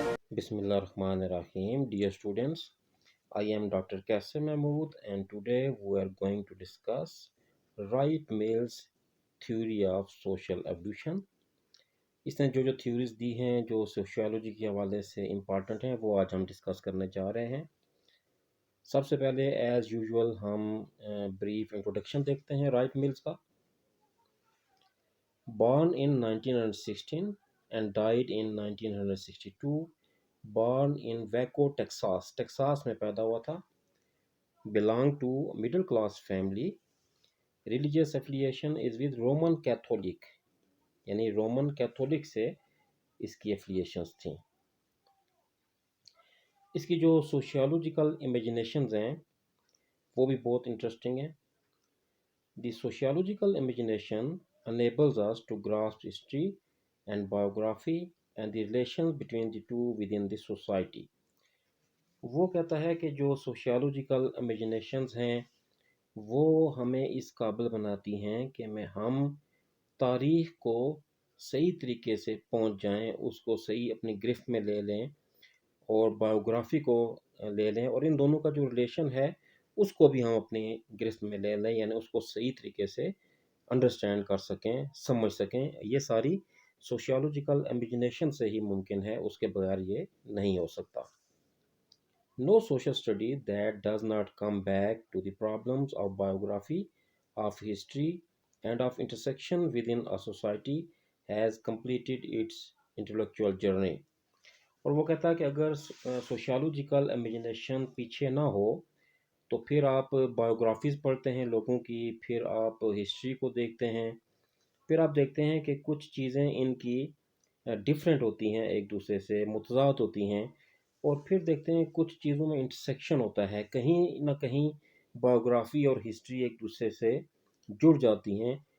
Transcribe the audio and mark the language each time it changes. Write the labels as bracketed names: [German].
[Arabic] Bismillah Rahman Rahim. [English] Dear students, I am Dr. Qasim Mahmood and today we are going to discuss Wright Mills theory of social evolution. [Urdu] اس نے جو theories دی ہیں جو sociology کے حوالے سے important ہیں وہ آج ہم ڈسکس کرنے جا رہے ہیں. سب سے پہلے ایز یوزول ہم بریف انٹروڈکشن دیکھتے ہیں رائٹ ملز کا. [English] Born in 1916 and died in 1962. Born in Waco, Texas. [Urdu] Texas میں پیدا ہوا تھا. [English] Belong to middle class family. Religious affiliation is with Roman Catholic. [Urdu] یعنی رومن کیتھولک سے اس کی افیلیشنز تھیں. اس کی جو سوشیالوجیکل امیجنیشنز ہیں وہ بھی بہت انٹرسٹنگ ہیں. [English] The sociological imagination enables us to grasp history and biography and the relations between the two within the society. [Urdu] وہ کہتا ہے کہ جو سوشیالوجیکل امیجنیشنز ہیں وہ ہمیں اس قابل بناتی ہیں کہ ہم تاریخ کو صحیح طریقے سے پہنچ جائیں، اس کو صحیح اپنی گرفت میں لے لیں اور بایوگرافی کو لے لیں اور ان دونوں کا جو ریلیشن ہے اس کو بھی ہم اپنی گرفت میں لے لیں، یعنی اس کو صحیح طریقے سے انڈرسٹینڈ کر سکیں، سمجھ سکیں. یہ ساری سوشیالوجیکل امیجنیشن سے ہی ممکن ہے، اس کے بغیر یہ نہیں ہو سکتا. [English] No social study that does not come back to the problems of biography, of history, and of intersection within a society has completed its intellectual journey. [Urdu] اور وہ کہتا ہے کہ اگر سوشیالوجیکل امیجنیشن پیچھے نہ ہو تو پھر آپ بایوگرافیز پڑھتے ہیں لوگوں کی، پھر آپ ہسٹری کو دیکھتے ہیں، پھر آپ دیکھتے ہیں کہ کچھ چیزیں ان کی ڈیفرنٹ ہوتی ہیں، ایک دوسرے سے متضاد ہوتی ہیں، اور پھر دیکھتے ہیں کچھ چیزوں میں انٹرسیکشن ہوتا ہے، کہیں نہ کہیں بایوگرافی اور ہسٹری ایک دوسرے سے جڑ جاتی ہیں.